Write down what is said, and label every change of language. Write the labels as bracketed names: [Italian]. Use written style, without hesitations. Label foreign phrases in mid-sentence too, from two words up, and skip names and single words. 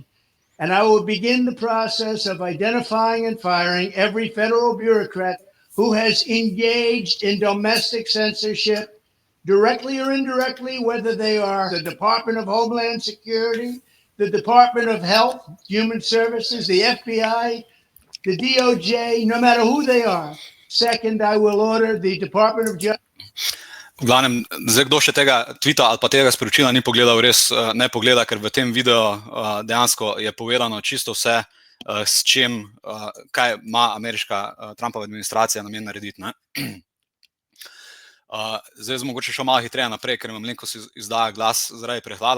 [English] And I will begin the process of identifying and firing every federal bureaucrat who has engaged in domestic censorship, directly or indirectly, whether they are the Department of Homeland Security, the Department of Health, Human Services, the FBI, the DOJ, no matter who they are. Second, I will order the Department of Justice. [Slovenian] V glavnem, zdaj kdo še tega tweeta ali pa tega sporočila ni pogledal, res ne pogleda, ker v tem videu dejansko je povedano čisto vse, s čim, kaj ima ameriška Trumpova administracija namen narediti. Ne? Zdaj mogoče še malo hitreje naprej, ker imam malenkost izdaja glas zaradi prehlada.